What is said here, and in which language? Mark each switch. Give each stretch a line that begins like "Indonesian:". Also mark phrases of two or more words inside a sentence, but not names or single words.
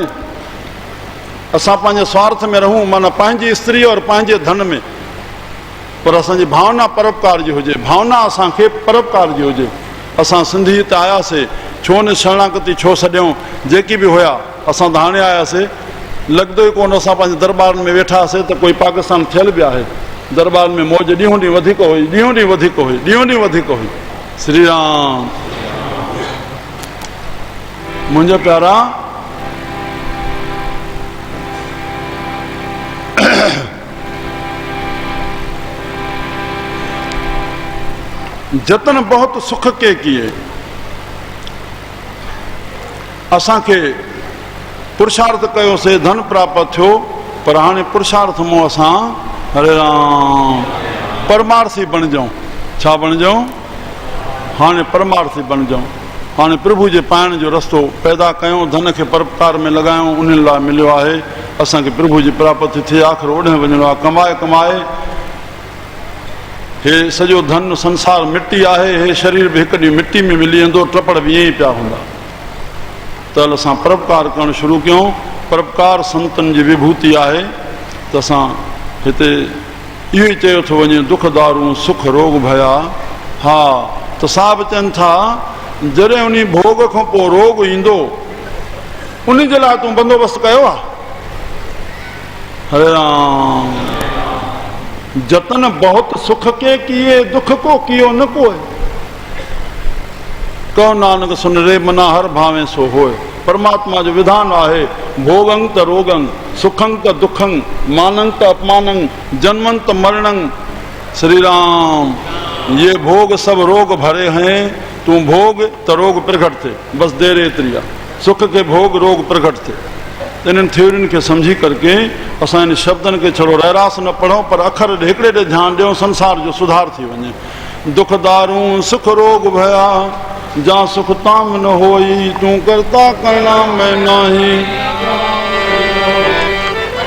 Sindhi: असां पंहिंजे स्वार्थ में रहूं, माना पंहिंजी स्त्री और पंहिंजे धन में, पर असांजी भावना परोपकार जी हुजे, भावना असांखे परोपकार जी हुजे। असां सिंधी हिते आयासीं, छो न शरणागति छो छॾियऊं? जेकी बि हुया असां त हाणे आयासीं, लॻंदो ई कोन असां पंहिंजे दरबारनि में वेठासीं त कोई पाकिस्तान थियल बि आहे। दरबार में मौज ॾींहों ॾींहुं वधीक हुई, ॾींहों ॾींहुं वधीक हुई, ॾींहों ॾींहुं वधीक हुई।
Hindi: श्री राम
Sindhi: मुंहिंजा प्यारा,
Hindi: जतन बहुत सुख के किए।
Sindhi: असांखे पुरुषार्थ कयोसीं, धन प्राप्त थियो, पर हाणे पुरुषार्थ मों असां हरे राम परमार्थी बणिजऊं। छा बणिजऊं? हाणे परमार्थी बणिजऊं। हाणे प्रभु जे पाइण जो रस्तो पैदा कयूं, धन खे परोपकार में लॻायूं, उन लाइ मिलियो आहे असांखे प्रभु जी प्राप्ति थिए। आख़िर ओॾे वञिणो आहे, कमाए कमाए हे सॼो धन संसार मिटी आहे, हे शरीर बि हिकु ॾींहुं मिटी में मिली वेंदो, टपड़ बि ईअं ई पिया हूंदा। त हल असां परोपकार करणु शुरू कयूं। परोपकार संतनि जी विभूति आहे। त असां हिते इहो ई चयो थो वञे,
Punjabi: दुख दारूं सुख रोग भया।
Sindhi: हा त साहिब चवनि था, जॾहिं उन भोग खां पोइ रोग ईंदो, उन जे लाइ तूं बंदोबस्तु कयो आहे?
Hindi: हरे राम जतन बहुत सुख के किए, दुख को कियो न कोई। कहो नानक सुन रे मना हर भावे सो होए।
Sindhi: परमात्मा जो विधान आहे,
Sanskrit: भोगं त रोगं, सुखं त दुखं, मानं त अपमानं, जन्मं त मरणं।
Sindhi: श्री राम
Hindi: ये भोग सब रोग भरे हैं,
Sindhi: तू भोग त रोग प्रकट थे, बस देर एतिरी आहे। सुख के भोग रोग प्रकट थे। इन्हनि थ्योरियुनि खे सम्झी करके असां इन शब्दनि खे छड़ो रहरास न पढ़ूं, पर अखर हिकिड़े ॾे ध्यानु ॾियूं, संसार जो सुधार थी वञे।
Punjabi: दुख दारूं सुख रोग भया, जा सुख ताम न होई, तू करता करना मैं नाही।